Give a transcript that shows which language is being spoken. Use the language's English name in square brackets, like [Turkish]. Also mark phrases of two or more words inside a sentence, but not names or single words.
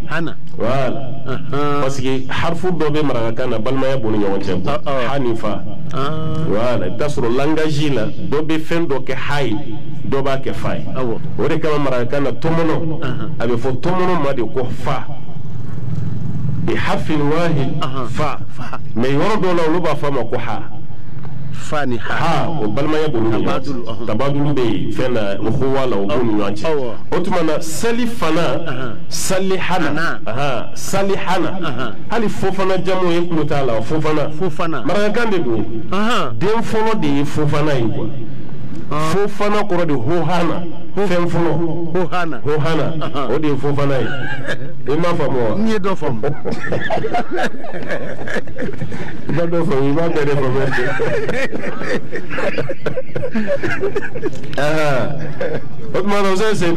[Bambara] wala [French] parce que [Bambara] harfu dɔ bɛ marakakan na balimaya b'u ni ɲɔgɔn cɛ hani fa wala i bɛ taa sɔrɔ langage la dɔ bɛ fɛn dɔ kɛ ha ye dɔ b'a kɛ fa ye o de kama marakakan na tɔmɔnɔ a bɛ fɔ tɔmɔnɔ ma de ko fa [Arabic] بحرف واحد [Bambara] fa mais yɔrɔ dɔw la olu b'a fɔ a ma ko ha fa ni ha o balimaya b'u ni ɲɔgɔn cɛ tabadulu bɛ yen fɛn na o ko wala o b'u ni ɲɔgɔn cɛ o tuma na seli fana salihana hali fofana jamu ye kulo t'a la fofana marakakan de don den fɔlɔ de ye fofana ye quoi fofana kɔrɔ de hohana fɛn fɔlɔ hohana o de ye fofana ye i m'a faamu wa n ye dɔ faamu i b'a dɔ faamu i b'a bɛɛ de faamu o tuma na o se Seydou